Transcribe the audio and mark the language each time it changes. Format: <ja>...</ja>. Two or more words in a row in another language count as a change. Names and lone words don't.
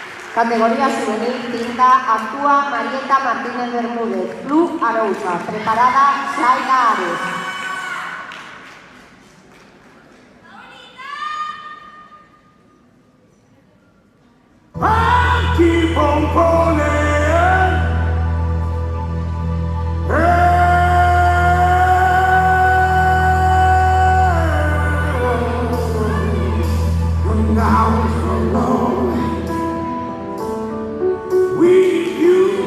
<es>Categoría juvenil cinta actúa Marieta Martínez Bermúdez, Club Arousa. Preparada Saila Ares.</es> <en>I keep on falling. Now alone with you.</en>